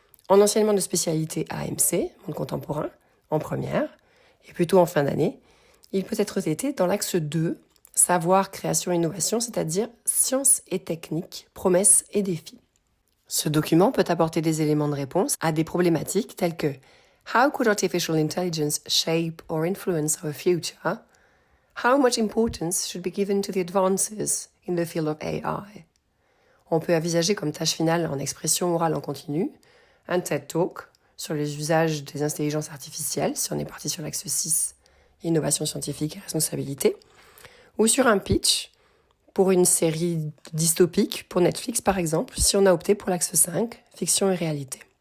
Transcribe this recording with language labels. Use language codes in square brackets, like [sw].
[fr] En enseignement de spécialité AMC, monde contemporain, en première, et plutôt en fin d'année, il peut être traité dans l'axe 2, savoir, création et innovation, c'est-à-dire sciences et techniques, promesses et défis. Ce document peut apporter des éléments de réponse à des problématiques telles que [en] How could artificial intelligence shape or influence our future? How much importance should be given to the advances in the field of AI? [fr] On peut envisager comme tâche finale en expression orale en continu un TED Talk sur les usages des intelligences artificielles, si on est parti sur l'axe 6, innovation scientifique et responsabilité, ou sur un pitch pour une série dystopique pour Netflix par exemple, si on a opté pour l'axe 5, fiction et réalité.